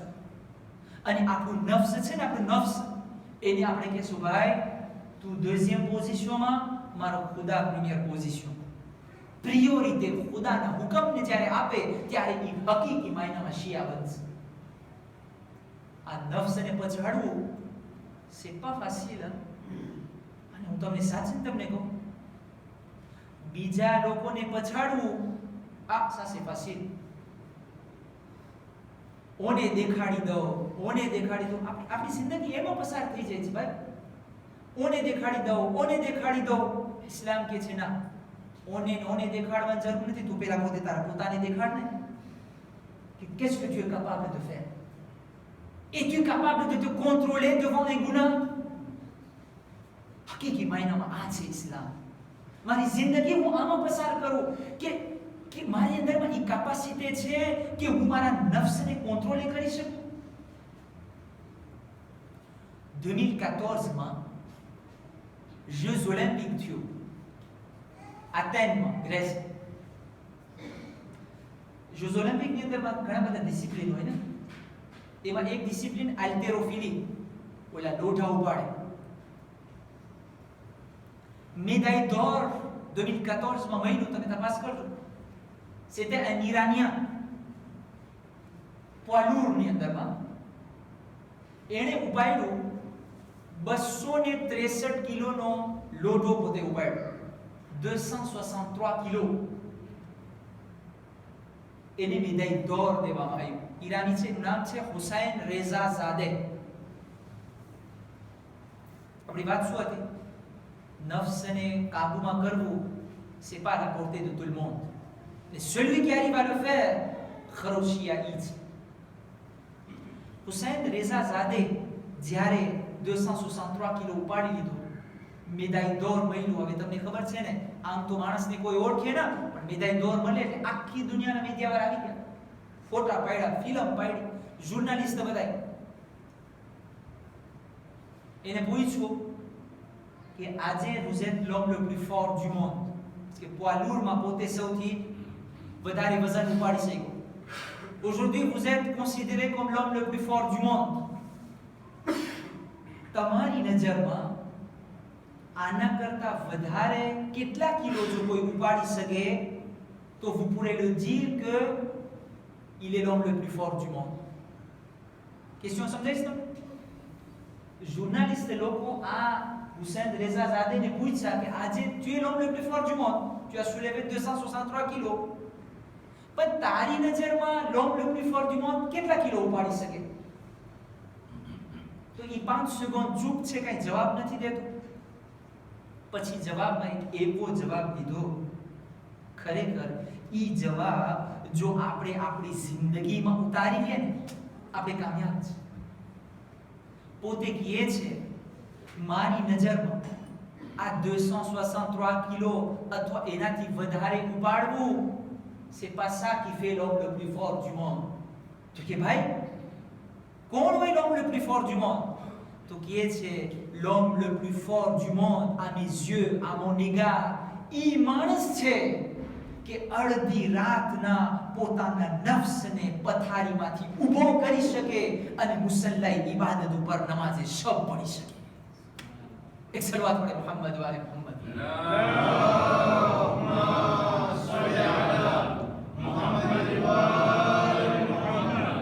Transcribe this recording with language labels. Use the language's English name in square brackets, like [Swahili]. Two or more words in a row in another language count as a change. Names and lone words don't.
[Gujarati] અને આપણું નફ્સ છે ને, આપણું નફ્સ, એને આપણે કહેશું ભાઈ તું દeuxième પોઝિશનમાં, મારો ખુદા પ્રીમિયર પોઝિશન. પ્રિયોરિટી ખુદાના હુકમને જ્યારે આપે ત્યારે એ હકીકી માયનામાં શિયા બનશે. આ નફ્સને પછાડવું [French] c'est pas facile. [Gujarati] અને હું તમને સાચું તમને કહું, બીજા લોકોને પછાડવું આ [French] ça c'est facile. [Gujarati] ઓને દેખાડી દો, ઓને દેખાડી દો. આપણી જિંદગી એમાં પસાર થઈ જાય છે ભાઈ. ઓને દેખાડી દો, ઓને દેખાડી દો. ઇસ્લામ કહે છે ના, ઓને દેખાડવાની જરૂર નથી. તું પહેલા પોતે તારા પોતાને દેખાડ ને કે [French] qu'est-ce que tu es capable de faire? Es-tu capable de te contrôler devant les gunas? [Gujarati] હકીકી માયનામાં આ છે ઇસ્લામ. મારી જિંદગી હું આમાં પસાર કરું કે મારી અંદરમાં એ કેપેસિટી છે કે હું મારા નફ્સને કંટ્રોલ કરી શકું. 2014 માં Jeux Olympiques થયું Athènes, Grèce. Jeux Olympiques ની અંદર ઘણા બધા ડિસિપ્લિન હોય ને, એમાં એક ડિસિપ્લિન હાલ્ટેરોફિલી, ઓલા લોઢા ઉપાડે. [French] médaille d'or [Gujarati] 2014 માં મહિનો તમે તપાસ કરજો. [French] c'était un Iranien poids lourd [Gujarati] ની અંદરમાં. એણે ઉપાડ્યું 263 કિલોનો લોઢો પોતે ઉપાડ્યો. 263 કિલો. એને [French] médaille d'or [Gujarati] દેવામાં આવ્યું. ઈરાની છે, એનું નામ છે હુસૈન રેઝા ઝાદે. આપણી વાત શું હતી? નફ્સને કાબૂમાં કરવું [French] c'est pas la portée de tout le monde. Mais celui qui arrive à le faire, [Gujarati] ખરોશિયા ઈ છે. હુસૈન રેઝા ઝાદે જ્યારે 263 કિલો ઉપાડી લીધો, [French] médaille d'or [Gujarati] મળ્યું. હવે તમને ખબર છે ને, આમ તો માણસને કોઈ ઓળખે ના, પણ [French] médaille d'or [Gujarati] મળે એટલે આખી દુનિયાના મીડિયાવાળા આવી ગયા. ફોટા પાડ્યા, ફિલ્મ પાડી, જર્નલિસ્ટ બધાય. એને પૂછ્યું કે આજે [French] vous êtes l'homme le plus fort du monde, parce que poids lourd [Gujarati] માં પોતે સૌથી વધારે વજન ઉપાડી શક્યો. [French] Aujourd'hui vous êtes considéré comme l'homme le plus fort du monde. [Gujarati] તમારી નજરમાં આના કરતા વધારે કેટલા કિલો જો કોઈ ઉપાડી શકે તો [French] vous pourrez le dire que il est l'homme le plus fort du monde. [Gujarati] Question સમજાય છે તમને? જર્નલિસ્ટ લોકો આ હુસૈન રેઝા ઝાદેને પૂછ્યા કે આજે [French] tu es l'homme le plus fort du monde, tu as soulevé 263 [Gujarati] કિલો, પણ તારી નજરમાં [French] l'homme le plus fort du monde [Gujarati] કેટલા કિલો ઉપાડી શકે? તો એ 5 સેકન્ડ ચૂપ છે, કઈ જવાબ નથી દેતો. પછી જવાબમાં એક એવો જવાબ દીધો, ખરેખર ઈ જવાબ જો આપણે આપણી જિંદગીમાં ઉતારીએ ને, આપણે કામયાબ છે. પોતે કહે છે મારી નજરમાં આ 263 કિલો અથવા એનાથી વધારે ઉપાડવું [French] c'est pas ça qui fait l'homme le plus fort du monde. [Gujarati] તો કે ભાઈ કોણ હોય [French] l'homme le plus fort du monde? [Gujarati] તો કહે છે [French] l'homme le plus fort du monde à mes yeux, à mon égard, [Gujarati] ઈ માણસ છે કે અડધી રાતના પોતાના નફ્સને પથારીમાંથી ઊભો કરી શકે અને મુસલ્લાએ ઇબાદત ઉપર નમાઝે શબ પડી શકે. એક સલવાત પડે [Arabic] محمد وآل محمد. اللهم صل على محمد وآل محمد.